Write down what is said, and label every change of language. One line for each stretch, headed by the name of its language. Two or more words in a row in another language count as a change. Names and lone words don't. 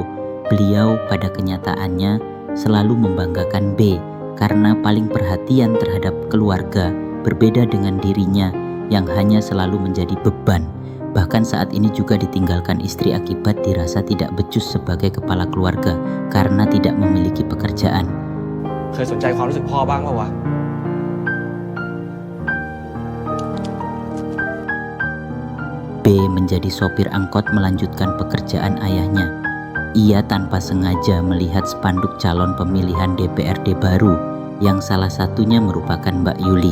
Indonesian: Beliau pada kenyataannya selalu membanggakan B karena paling perhatian terhadap keluarga, berbeda dengan dirinya yang hanya selalu menjadi beban. Bahkan saat ini juga ditinggalkan istri akibat dirasa tidak becus sebagai kepala keluarga karena tidak memiliki pekerjaan.
Thai: เคยสนใจความรู้สึกพ่อบ้างป่าววะ
Indonesian: B menjadi sopir angkot melanjutkan pekerjaan ayahnya. Ia tanpa sengaja melihat spanduk calon pemilihan DPRD baru yang salah satunya merupakan Mbak Yuli.